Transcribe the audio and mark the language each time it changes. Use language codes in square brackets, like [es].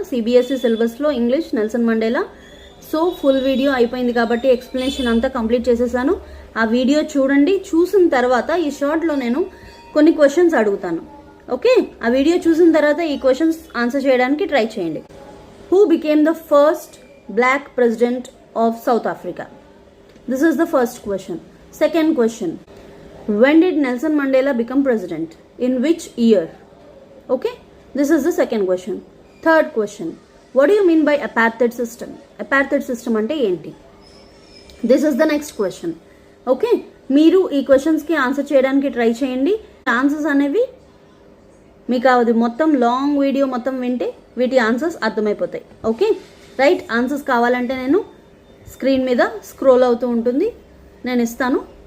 [te] CBSE సిలబస్లో English Nelson Mandela. So full video అయిపోయింది కాబట్టి ఎక్స్ప్లెనేషన్ అంతా కంప్లీట్ చేసేసాను. ఆ వీడియో చూడండి. చూసిన తర్వాత ఈ షార్ట్లో నేను కొన్ని క్వశ్చన్స్ అడుగుతాను. ఓకే, ఆ వీడియో చూసిన తర్వాత ఈ క్వశ్చన్స్ ఆన్సర్ చేయడానికి ట్రై చేయండి. [en] Who became the first black president of South Africa? This is the first question. Second question, when did Nelson Mandela become president? In which year? Okay, this is the second question. Third question, what do you mean by apartheid system? Apartheid system [te] ante enti? [en] This is the next question. [te] Okay, మీరు ఈ questions కి answer చేయడానికి try చేయండి. Answers అనేవి మీకు అది మొత్తం long video మొత్తం వింటే వీటి ఆన్సర్స్ అర్థమైపోతాయి. ఓకే రైట్, ఆన్సర్స్ కావాలంటే నేను స్క్రీన్ మీద స్క్రోల్ అవుతూ ఉంటుంది, నేను ఇస్తాను.